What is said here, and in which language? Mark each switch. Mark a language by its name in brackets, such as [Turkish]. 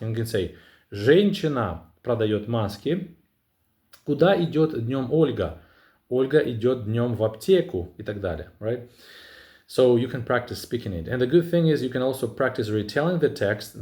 [English] And you can say, [Russian] женщина продает маски. Куда идет днем Ольга? Ольга идет днем в аптеку и так далее, right? [English] So you can practice speaking it. And the good thing is you can also practice retelling the text.